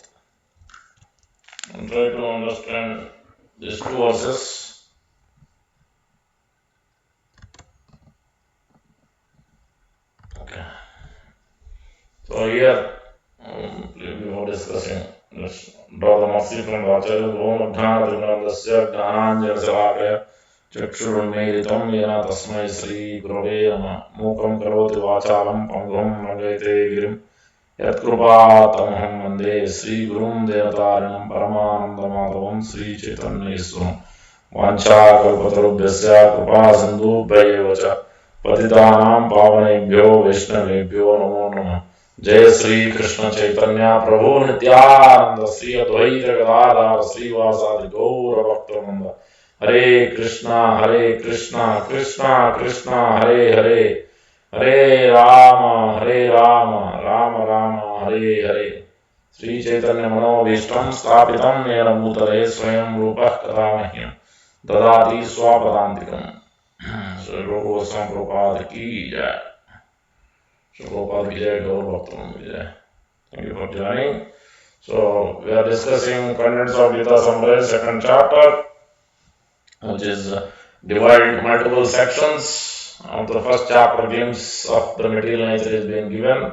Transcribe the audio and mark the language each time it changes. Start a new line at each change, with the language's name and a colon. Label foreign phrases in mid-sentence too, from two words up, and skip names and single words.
English: And try to understand these two verses. Okay. So here, before discussing, let's draw the mercy from the Acharya.
Sanskrit: ओम् अधनाद्रिनन्दस्य ज्ञानाञ्जनशलाकया चक्षुरुन्मेलितम् येन तस्मै श्री गुरवे नम मूकम् करोति वाचालम् पङ्गम् नगायते गिरिम् यत् कृपातमहम् वन्दे श्री गुरुम् देवतारिणम् परमानन्दमाधवम् श्री चैतन्य ईश्वरम् वाञ्छा कल्पतरुभ्यस्य कृपा सिन्धुभ्यएवच पतितानाम् पावनेभ्यो वैष्णवेभ्यो नमो नमः. जय श्री कृष्ण चैतन्य प्रभु नित्यानंद श्री अद्वैत गदाधर श्रीवासादि गौर भक्तवृंद. हरे कृष्णा कृष्णा कृष्णा हरे हरे, हरे राम राम राम हरे हरे. श्री चैतन्य मनोभीष्टं स्थापितं येन भूतले स्वयं रूपः कदा मह्यं ददाति स्वपदान्तिकम्.
Hindi: श्री रूप गोस्वामी प्रभुपाद की जय. प्रभुपाद विजय, गौर भक्तवन विजय.
English: Thank you for joining. So, we are discussing contents of Gita Samraya, second chapter, which is divided into multiple sections. Of the first chapter, glimpse of the material nature is being given.